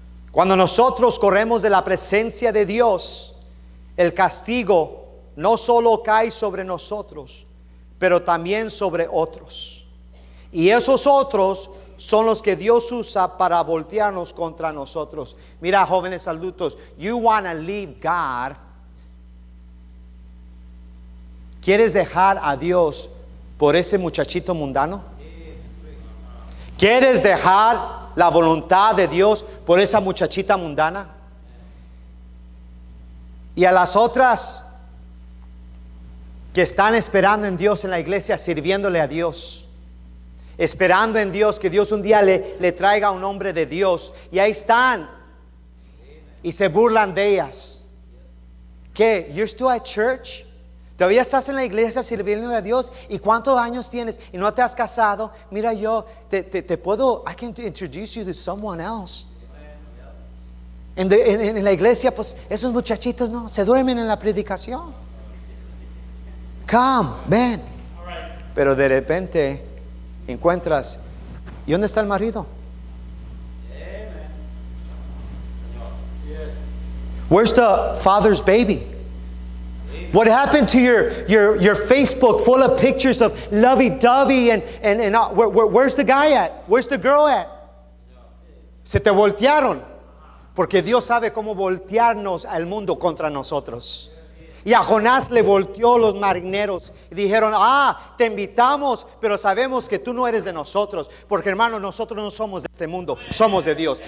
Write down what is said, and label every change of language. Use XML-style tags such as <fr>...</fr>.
<es>Cuando nosotros corremos de la presencia de Dios, el castigo no solo cae sobre nosotros, pero también sobre otros. Y esos otros son los que Dios usa para voltearnos contra nosotros. Mira, jóvenes adultos,</es> <en>you want to leave God.</en> <es>¿Quieres dejar a Dios por ese muchachito mundano? ¿Quieres dejar la voluntad de Dios por esa muchachita mundana? Y a las otras que están esperando en Dios en la iglesia, sirviéndole a Dios, esperando en Dios que Dios un día le traiga un hombre de Dios, y ahí están y se burlan de ellas. ¿Qué?</es> <en>¿You're still at church?</en> <es>¿Todavía estás en la iglesia sirviendo a Dios? ¿Y cuántos años tienes? ¿Y no te has casado? Mira, yo te puedo,</es> <en>I can introduce you to someone else.</en> <es>En la iglesia, pues esos muchachitos no, se duermen en la predicación. Come, ven. Pero de repente encuentras, ¿y dónde está el marido?</es> <en>Where's the father's baby? What happened to your Facebook full of pictures of lovey-dovey and where's the guy at? Where's the girl at?</en> <es>Se te voltearon, porque Dios sabe cómo voltearnos al mundo contra nosotros. Y a Jonás le volteó los marineros y dijeron, te invitamos, pero sabemos que tú no eres de nosotros, porque hermano, nosotros no somos de este mundo, somos de Dios.</es>